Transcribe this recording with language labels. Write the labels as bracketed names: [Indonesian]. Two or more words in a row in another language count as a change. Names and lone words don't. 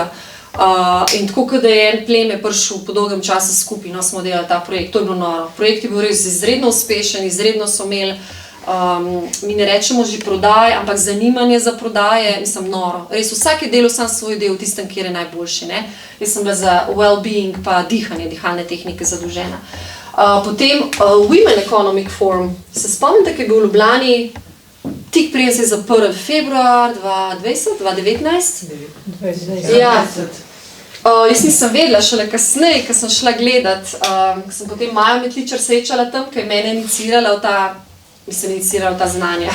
[Slovenian] In tako, da je en pleme prišel po dolgem času skupaj, no, smo delali ta projekt, to je bilo noro. Projekt je bil res izredno uspešen, izredno so imeli, mi ne rečemo že prodaj, ampak zanimanje za prodaje, mislim, noro. Res vsak je delal sam svoj del v tistem, kjer je najboljši, ne. Jaz sem bila za well-being pa dihanje, dihalne tehnike zadolžena. Potem Women Economic Forum, se spomnite, ki je bil v Ljubljani, tik preden se je zaprl februar 2019? Ja. Jaz nisem vedela, šele kasneje, ko sem šla gledat, ko sem potem Majo Metličar srečala tam, ki je mene inicirala v ta znanja.